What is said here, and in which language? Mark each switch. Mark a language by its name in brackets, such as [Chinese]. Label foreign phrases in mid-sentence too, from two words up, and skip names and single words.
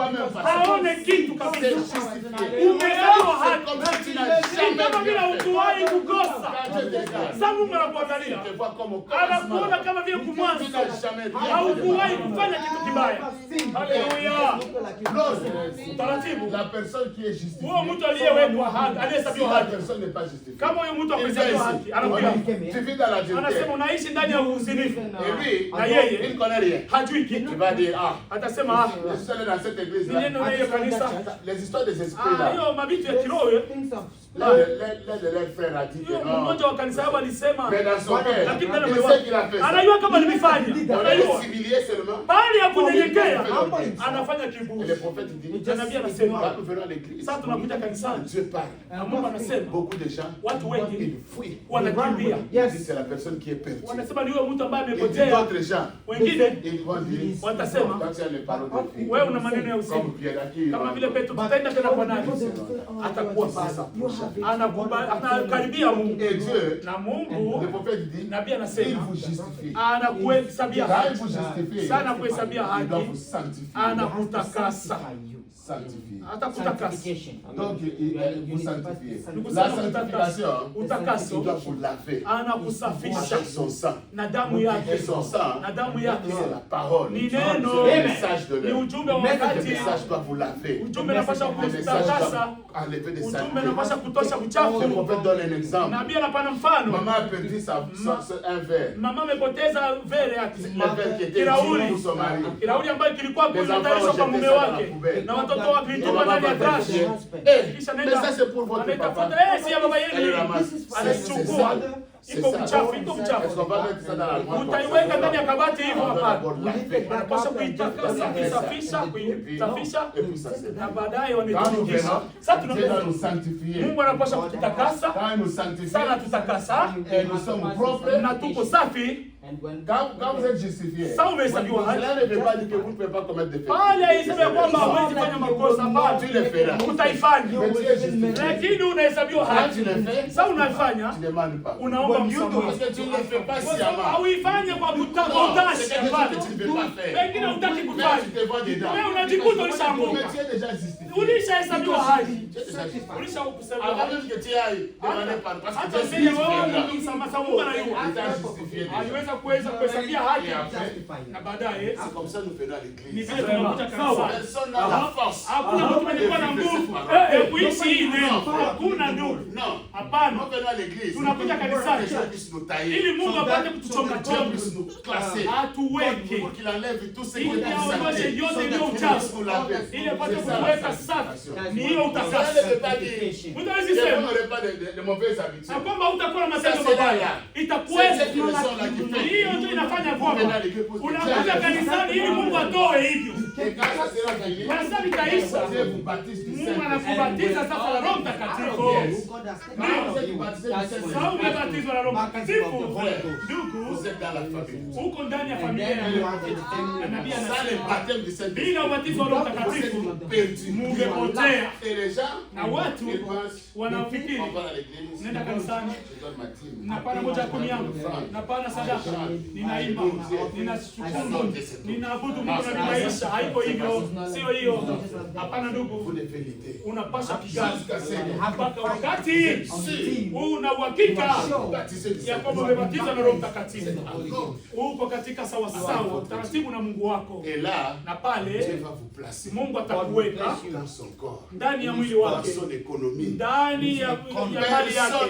[Swahili] Haone kitu kabisa. Umehesabiwa haki. Kama vile hukuwahi kukosa. Sasa Mungu anakuangalia. Anakuona kama vile kumwanzo. Haukuwahi kufanya kitu kibaya. Haleluya. Taratibu. [French] La personne qui est justifiée. [Swahili] Huyo mtu aliyewekwa haki, aliyehesabiwa haki. Kama huyo mtu amehesabiwa haki, anakuja. Anasema unaishi ndani ya uzinifu. Na yeye hajui kitu. Atasema [French] les histoires des esprits là. [Swahili] Hiyo mabitu ya kiroho. [French] Les frères a dit que non. [Swahili] Mmoja wa kanisa yao alisema, lakini anajua kama nimefanya. Anajua. Bali ya kunyenyekea anafanya kiburi. Nabii anasema sasa tunakuja kanisani. Na Mungu anasema watu wengi wanakimbia. [French] C'est la personne qui est perdue. [Swahili] Wanasema ni yule mtu ambaye amepotea. Wengine watasema wewe una maneno ya usiku. Kama vile Petro, tutaenda tena kwa nani? Atakuwa sasa anakaribia Mungu. Na Mungu nabii anasema anakuhesabia haki. Sana kuhesabia haki. Anakutakasa. [French] Donc vous sanctifiez. La sanctification, [Swahili] utakaso, [French] doit vous laver. [Swahili] Anakusafisha [French] son sang. [Swahili] Na damu yake. [French] Et son sang, [Swahili] na damu yake [French] c'est la parole. [Swahili] Ni neno. [French] Le message de l'homme. [Swahili] Ni ujumbe wa wakati. [French] Le message doit vous laver. [Swahili] Ujumbe unapaswa kutakasa. [French] Enlever des saletés. [Swahili] Ujumbe unapaswa kutosha uchafu. [French] Le prophète donne un exemple. [Swahili] Nabii anapana mfano. [French] Maman a perdu un verre. [Swahili] Mama amepoteza verre yake. [French] Le verre qui était pour son mari. [Swahili] Kirauli ambayo kilikuwa kunatayarishwa kwa mume wake. Na watoto wake ilitoka ndani ya trash. Kisha nenda. [French] Mais ça c'est pour votre papa. [Swahili] Si ya baba yenu anachukua. Iko mchafu, iko mchafu. Utaiweka ndani ya kabati hivyo hapa. Unapaswa kuitakasa, kuisafisha, kuisafisha. Na baadaye wametumikisha. Sasa tunakuwa Mungu anapaswa kututakasa. Sana tutakasa. Na tuko safi. [French] Quand vous êtes justifié, [Swahili] ça umehesabiwa haki. [French] Cela ne veut pas dire que vous ne pouvez pas commettre des faits. [Swahili] Pale haisemi kwamba huwezi fanya makosa, bali [French] tu le feras. [Swahili] Utaifanya. Lakini unahesabiwa haki. Sasa unaifanya. [French] Tu demandes pas. [Swahili] Unaomba msamaha. [French] Parce que tu ne le fais pas sciemment. [Swahili] Hauifanye kwa kutashi. [French] Tu ne veux pas faire. [Swahili] Pengine hutaki kufanya. [French] Tu te vois dedans. [Swahili] Wewe unajikuta ulishaanguka. [French] Mais tu es déjà justifié. [Swahili] Ulishahesabiwa haki. Ulishahesabiwa haki. [French] Avant même que tu ailles demander pardon. Parce que tu es justifié. [Swahili] Aliweza kuweza kuhesabia haki. Na baadaye [French] c'est comme ça nous faisons à l'église. [Swahili] Ni vile tunakuja kanisani. [French] Personne n'a la force. [Swahili] Hakuna mtu mwenye na nguvu ya kuishi hii neno. Hakuna ndugu. Hapana. [French] Nous venons à l'église. [Swahili] Tunakuja kanisani ili Mungu apate kutuchonga chonga. Atuweke. [French] Pour qu'il enlève tout ce qui [Swahili] ili aondoshe yote iliyo uchafu. Ili apate kuweka safi. Ni hiyo utakaso. Mtu anasema [French] de mauvaises habitudes. [Swahili] Kwamba utakuwa na matendo mabaya. Itakuweza. Hiyo ndio inafanya kwamba unakuja kanisani ili Mungu atoe hivyo. Sasa itaisha. Mungu anakubatiza sasa na Roho Mtakatifu. Sasa umebatizwa kubatizwa na Roho Mtakatifu. Ndugu, [French] vous êtes dans la famille. [Swahili] Uko ndani ya familia ya Mungu. Nabii [French] Sans le baptême du Saint-Esprit, [Swahili] bila ubatizo wa Roho Mtakatifu mungepotea. [French] Et les gens, [Swahili] Na watu [French] ils pensent, [Swahili] wanafikiri [French] on va à l'église, [Swahili] nenda kanisani, [French] je donne ma dîme. [Swahili] napana moja ya kumi yangu, napana sadaka, ninaimba, ninashukuru, ninaabudu Mungu na ninaisha. Haiko hivyo, sio hiyo. Hapana ndugu, unapasha kigazi mpaka wakati una uhakika ya kwamba umebatizwa na Roho Mtakatifu, uko katika sawa sawa taratibu na Mungu wako, na pale Mungu atakuweka ndani ya mwili wake, ndani ya mali yake.